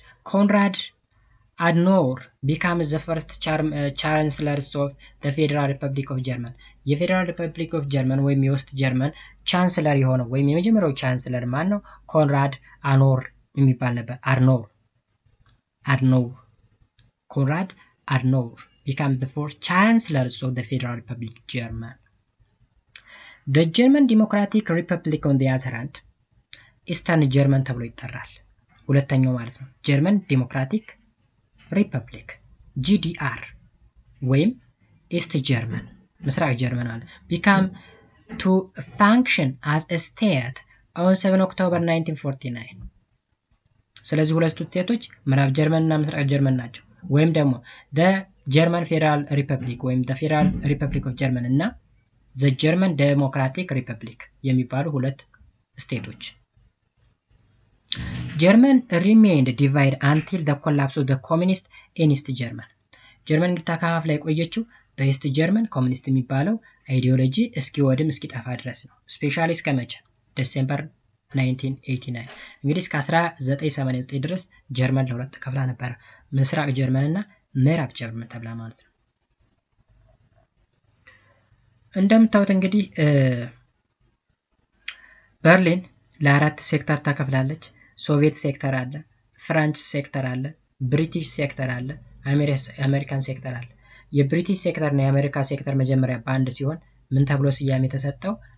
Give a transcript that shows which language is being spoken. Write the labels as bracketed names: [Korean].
[English] Konrad Adenauer becomes the first chancellor of the Federal Republic of Germany [Amharic] የፌዴራል ሪፐብሊክ ኦፍ ጀርመን ወይም የውስጥ ጀርመን ቻንስለር የሆነው ወይም የመጀመሪያው ቻንስለር ማን ነው? ኮንራድ አኖር የሚባል ነበር። [English] Adenauer Konrad Adenauer became the first chancellor of the Federal Republic of Germany. The German Democratic Republic on the other hand [Amharic] ኢስተርን ጀርመን ተብሎ ይጠራል። ሁለተኛው ማለት ነው። ጀርመን ዴሞክራቲክ ሪፐብሊክ GDR ወይም ኢስት ጀርመን ምስራቅ ጀርመን አለ [English] became to function as a state on 7 October 1949 [Amharic] ስለዚህ ሁለቱ ስቴቶች ምዕራብ ጀርመን እና ምስራቅ ጀርመን ናቸው። ወይም ደግሞ [English] the German Federal Republic ወይም the Federal Republic of German እና the German Democratic Republic [Amharic] የሚባሉ ሁለት ስቴቶች [English] German remained divided until the collapse of the communist in East German. [Amharic] ጀርመን ተከፋፍላ የቆየችው በኢስት ጀርመን ኮሚኒስት የሚባለው አይዲዮሎጂ እስኪወድም እስኪጠፋ ድረስ ነው። ስፔሻሊ እስከ መቼ? ዲሴምበር 1989 እንግዲህ እስከ 1989 ድረስ ጀርመን ለሁለት ተከፍላ ነበር። ምስራቅ ጀርመን እና ምዕራብ ጀርመን ተብላ ማለት ነው። እንደምታዩት እንግዲህ በርሊን ለአራት ሴክተር ተከፍላለች። ሶቪየት ሴክተር አለ፣ ፍራንች ሴክተር አለ፣ ብሪቲሽ ሴክተር አለ፣ አሜሪካን ሴክተር አለ። የብሪቲሽ ሴክተር እና የአሜሪካ ሴክተር መጀመሪያ በአንድ ሲሆን ምን ተብሎ ስያሜ የተሰጠው?